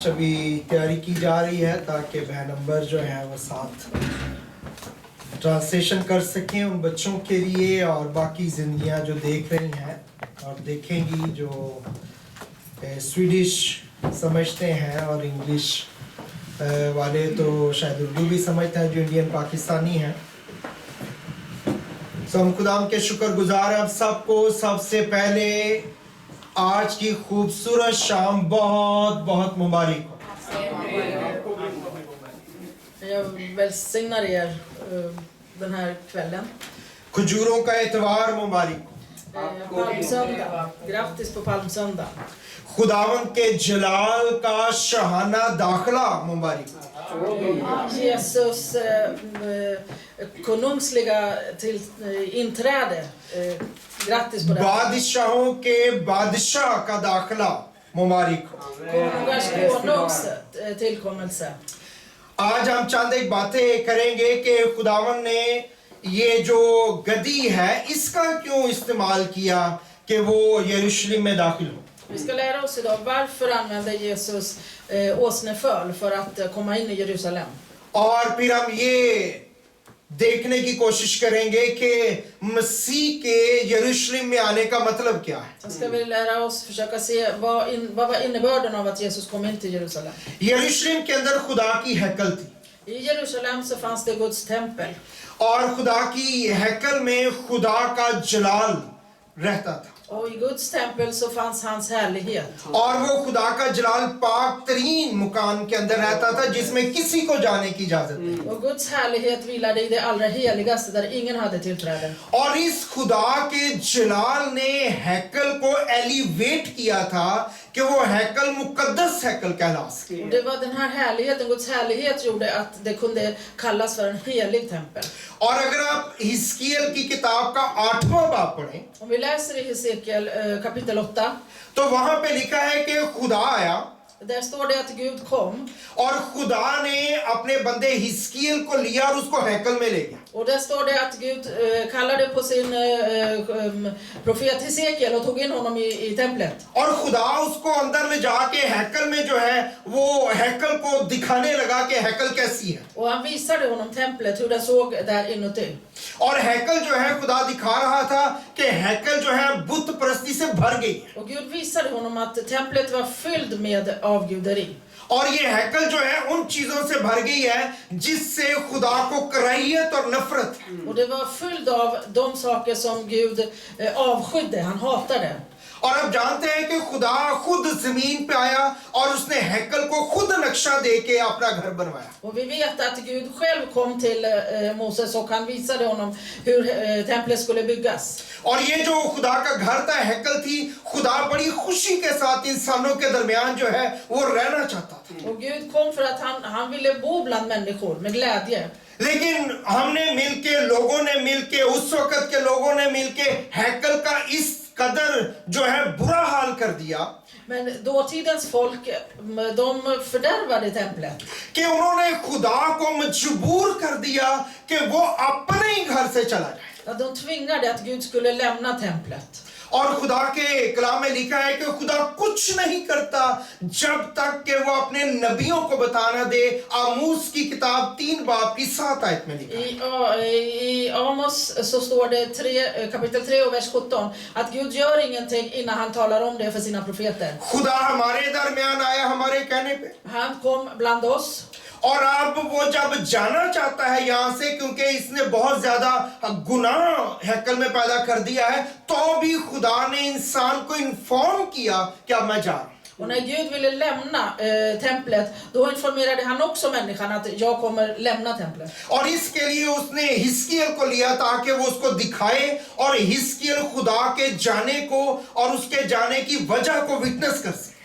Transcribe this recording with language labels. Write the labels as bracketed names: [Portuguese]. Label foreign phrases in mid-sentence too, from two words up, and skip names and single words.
[Urdu] ابھی تیاری کی جا رہی ہے تاکہ وہ نمبر جو ہے وہ ساتھ ٹرانسلیشن کر سکیں ان بچوں کے لیے اور باقی زندگیاں جو دیکھ رہی ہیں اور دیکھیں گی جو سویڈش سمجھتے ہیں اور انگلش والے تو شاید اردو بھی سمجھتے ہیں جو انڈین پاکستانی ہیں. تو ہم خدام کے شکرگزار ہیں آپ سب کو. سب سے پہلے آج کی خوبصورت شام بہت بہت مبارک ہو. [Swedish] Jag välsignar er den här kvällen. [Urdu] کھجوروں کا اتوار مبارک ہو. [Swedish] Palmsöndag. Grattis på palmsöndag. [Urdu] خداون کے جلال کا شاہانہ داخلہ مبارک ہو. [Swedish] Jesus konungsliga till inträde. Grattis på det. [Urdu] بادشاہوں کے بادشاہ کا داخلہ مبارک ہو. [Swedish] Konungars konungs tillkommelse. [Urdu] آج ہم چند ایک باتیں کریں گے کہ خداون نے یہ جو گدھی ہے اس کا کیوں استعمال کیا کہ وہ یروشلم میں داخل ہو. [Swedish] Vi ska lära oss idag varför använde Jesus åsneföl för att komma in i Jerusalem. [Urdu] اور پھر ہم یہ دیکھنے کی کوشش کریں گے کہ مسیح کے یروشلم میں آنے کا مطلب کیا ہے. [Swedish] Sen ska vi lära oss försöka se vad var innebörden av att Jesus kom in till Jerusalem. [Urdu] یروشلم کے اندر خدا کی ہیکل تھی [Swedish] I Jerusalem så fanns det Guds tempel. [Urdu] اور خدا کی ہیکل میں خدا کا جلال رہتا تھا [Swedish] Och i Guds tempel så fanns hans härlighet. [Urdu] اور وہ خدا کا جلال پاک ترین مقام کے اندر رہتا تھا جس میں کسی کو جانے کی اجازت نہیں. [Swedish] Och Guds härlighet vilade i det allra heligaste där ingen hade tillträde. [Urdu] اور اس خدا کے جلال نے ہیکل کو ایلیویٹ کیا تھا کہ وہ ہیکل مقدس ہیکل کہلا سکے. [Swedish] Och det var den här härligheten, Guds härlighet gjorde att det kunde kallas för en helig tempel. [Urdu] اور اگر آپ حزقیل کی کتاب کا 8واں باب پڑھیں [Swedish] Om vi läser i Hesekiel kapitel 8, [Urdu] تو وہاں پے لکھا ہے کہ خدا آیا [Swedish] där står det att Gud kom. [Urdu] اور خدا نے اپنے بندے حزقیل کو لیا اور اس کو ہیکل میں لے گیا. [Swedish] Och där står det att Gud kallade på sin profet Hesekiel och tog in honom i templet. [Urdu] اور خدا اس کو اندر لے جا کے ہیکل میں جو ہے وہ ہیکل کو دکھانے لگا کہ ہیکل کیسی ہے. [Swedish] Och han visade honom templet, hur det såg där inuti. [Urdu] اور ہیکل جو ہے خدا دکھا رہا تھا کہ ہیکل جو ہے بت پرستی سے بھر گئی ہے. [Swedish] Och Gud visade honom att templet var fylld med avguderi. [Urdu] اور یہ ہیکل جو ہے ان چیزوں سے بھر گئی ہے جس سے خدا کو کراہیت اور نفرت ہے. [Swedish] Och det var fylld av de saker som Gud avskydde, han hatade. [Urdu] اور آپ جانتے ہیں کہ خدا خود زمین پے آیا اور اس نے ہیکل کو خود نقشہ دے کے اپنا گھر بنوایا. [Swedish] Och vi vet att Gud själv kom till Moses och han visade honom hur templet skulle byggas. [Urdu] اور یہ جو خدا کا گھر تھا ہیکل تھی خدا بڑی خوشی کے ساتھ انسانوں کے درمیان جو ہے وہ رہنا چاہتا تھا. [Swedish] Och Gud kom för att han ville bo bland människor med glädje. [Urdu] لیکن ہم نے مل کے لوگوں نے مل کے اس وقت کے لوگوں نے مل کے ہیکل کا اس قدر جو ہے برا حال کر دیا [Swedish] Men dåtidens folk, de fördärvade templet. [Urdu] کہ انہوں نے خدا کو مجبور کر دیا کہ وہ اپنے ہی گھر سے چلا جائے. [Swedish] Att de tvingade att Gud skulle lämna templet. [Urdu] اور خدا کے کلام میں لکھا ہے کہ خدا کچھ نہیں کرتا جب تک کہ وہ اپنے نبیوں کو بتانا دے. عاموس کی کتاب 3 باب کی 7 آیت میں لکھا ہے. [Swedish] I Amos så står det kapitel 3 och vers 17 att Gud gör ingenting innan han talar om det för sina profeter. [Urdu] خدا ہمارے درمیان آیا ہمارے کہنے پے [Swedish] Han kom bland oss. [Urdu] اور اب وہ جب جانا چاہتا ہے یہاں سے کیونکہ اس نے بہت زیادہ گناہ ہیکل میں پیدا کر دیا ہے تو بھی خدا نے انسان کو انفارم کیا کہ اب میں جا رہا ہوں. [Swedish] Och när Gud ville lämna templet, då informerade han också människan att jag kommer lämna templet. [Urdu] اور اس کے لیے اس نے حزقیل کو لیا تاکہ وہ اس کو دکھائے اور حزقیل خدا کے جانے کو اور اس کے جانے کی وجہ کو وٹنس کر سکے.